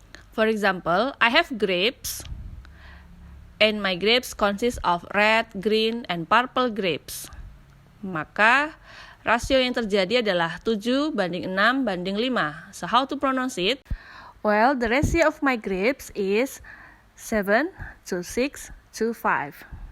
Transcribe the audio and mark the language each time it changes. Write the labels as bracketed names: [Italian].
[English] For example, I have grapes, and my grapes consist of red, green, and purple grapes. [Indonesian] Maka rasio yang terjadi adalah 7:6:5. [English] So how to pronounce it? Well, the ratio of my grapes is 7:6:5.